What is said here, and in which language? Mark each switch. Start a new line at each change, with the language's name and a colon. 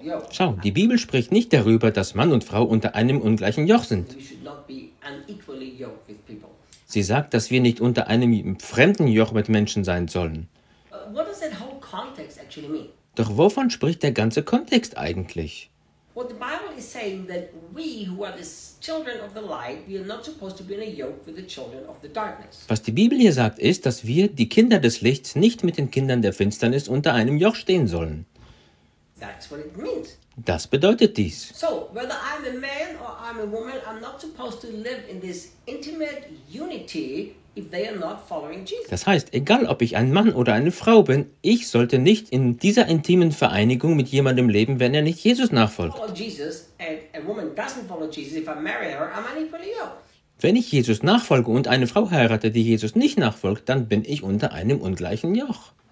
German: Schau, die Bibel spricht nicht darüber, dass Mann und Frau unter einem ungleichen Joch sind.
English: We should not be unequally yoked with people.
German: Sie sagt, dass wir nicht unter einem fremden Joch mit Menschen sein sollen.
English: What does that whole context actually mean?
German: Doch wovon spricht der ganze Kontext eigentlich?
English: Well, the Bible is saying that we who are the children of the light, we are not supposed to be in a yoke with the children of the darkness.
German: Was die Bibel hier sagt, ist, dass wir, die Kinder des Lichts, nicht mit den Kindern der Finsternis unter einem Joch stehen sollen.
English: That's what it means.
German: Das bedeutet dies.
English: So, whether I'm a man or I'm a woman, I'm not supposed to live in this intimate unity if they are not following Jesus.
German: Das heißt, egal ob ich ein Mann oder eine Frau bin, ich sollte nicht in dieser intimen Vereinigung mit jemandem leben, wenn er nicht Jesus nachfolgt.
English: Jesus and a woman doesn't follow Jesus, if I marry her, I'm unequally yoked.
German: Wenn ich Jesus nachfolge und eine Frau heirate, die Jesus nicht nachfolgt, dann bin ich unter einem ungleichen Joch.